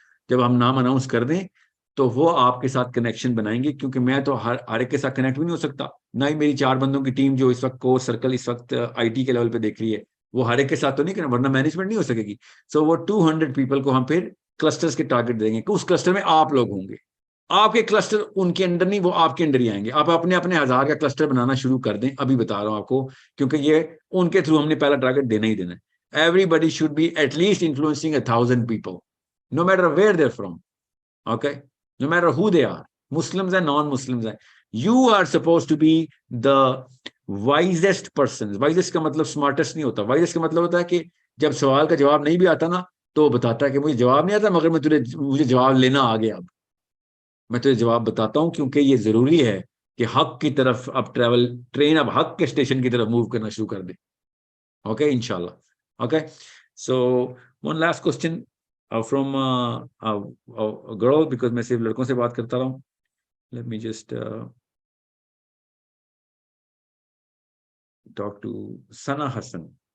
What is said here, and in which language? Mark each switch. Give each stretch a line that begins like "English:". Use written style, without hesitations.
Hindi: जब हम नाम अनाउंस कर दें तो वो आपके साथ कनेक्शन बनाएंगे, क्योंकि मैं तो हर एक के साथ कनेक्ट भी नहीं हो सकता, ना ही मेरी 4 बंदों की टीम जो इस वक्त कोर सर्कल इस वक्त IT के लेवल पे देख रही है, वो हर एक के साथ तो नहीं करना, वरना मैनेजमेंट नहीं हो सकेगी। सो वो 200 पीपल को हम फिर क्लस्टर्स के टारगेट देंगे कि उस क्लस्टर में आप लोग होंगे, आपके क्लस्टर उनके अंडर नहीं, वो आपके अंडर ही आएंगे. आप अपने अपने 1000 का क्लस्टर बनाना शुरू कर दें, अभी बता रहा हूं आपको, क्योंकि ये उनके थ्रू हमने पहला टारगेट देना ही देना है.
English: Everybody should be at least influencing 1,000 people, no matter where they're from. Okay, no matter who they are, Muslims and non-Muslims. You are supposed to be the wisest person.
Hindi: Wisest का मतलब smartest नहीं होता. Wisest का मतलब होता है कि जब सवाल का जवाब नहीं भी आता ना, तो बताता है कि मुझे जवाब नहीं आता, मगर मुझे जवाब लेना आ गया. अब मैं तुझे जवाब बताता हूं, क्योंकि ये जरूरी है कि हक की तरफ अब ट्रेन अब हक के स्टेशन की तरफ मूव करना शुरू कर दे. ओके, इंशाल्लाह.
English: Okay, so one last question from a girl, because
Hindi: मैं सिर्फ लड़कों से बात करता रहा हूँ.
English: Let me just talk to Sana Hassan.